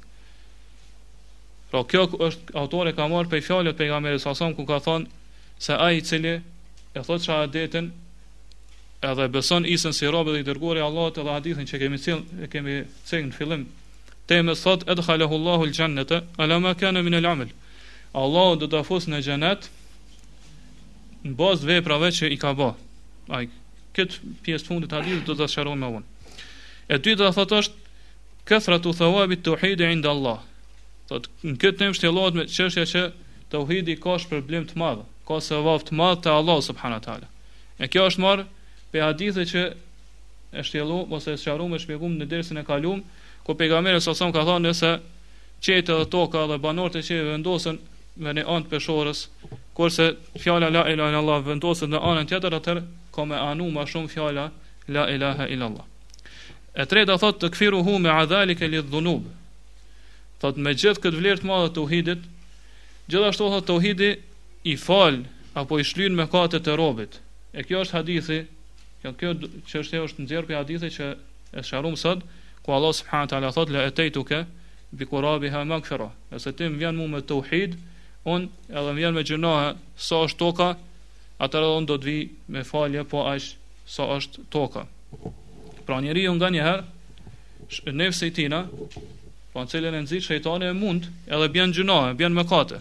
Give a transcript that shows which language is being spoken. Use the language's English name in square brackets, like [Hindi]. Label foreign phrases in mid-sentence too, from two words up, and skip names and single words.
[Albanian] Pra kjo është autori ka marrë prej fjalës pejgamberit [Arabic] صلى الله عليه وسلم [Albanian] ku ka thonë se ai i cili e thot shahadetin edhe beson Isën si rob dhe i dërguari i Allahut, edhe hadithin që kemi thënë në fillim temës, thot [Arabic] أدخله الله الجنة على ما كان من العمل. [Albanian] Allahu do ta fusë në xhenet në bazë veprave që i ka bë. Ai këtë pjesë fundit të hadithit do ta sqaroj më vonë. E dyta thot është [Arabic] كثرة ثواب التوحيد عند الله. [Albanian] Thot në këtë temë shtjellohet me çështja që tauhidi ka shpërblim të madh, ka sevap të madh te Allah [Arabic] سبحانه وتعالى. [Albanian] E kjo është marrë pe hadithe që e shtjellu ose e sqaruam e shpjegum në dersën e kaluam, ku pejgamberi sa ka thënë se qetë dhe toka dhe banorët e qeve vendosen me në anë të peshorës, kurse fjala [Arabic] لا إله إلا الله [Albanian] vendoset në anën tjetër, atëherë ka me anu më shumë fjala [Arabic] لا إله إلا الله. [Albanian] E treta thot [Arabic] تكفيره ما ذلك للذنوب. [Albanian] Thot me gjithë këtë vlerë të madhe të tauhidit, gjithashtu thot tauhidi i fal apo i shlyn mëkatet e robit. E kjo është hadithi, kjo çështja është nxjerrë për hadithi që e sqaruam sot, ku Allah [Arabic] سبحانه وتعالى [Albanian] thot [Arabic] لأتيتك بقرابها مغفرة. [Albanian] Nëse ti më vjen mua me tauhid, un edhe më vjen me gjunohe sa është toka, atëherë un do të vi me falje po aq sa është toka. Pra njeriu nganjëherë nefsi i tina, po në cilën e nxit shejtani e mund, edhe bën gjunohe, bën mëkate.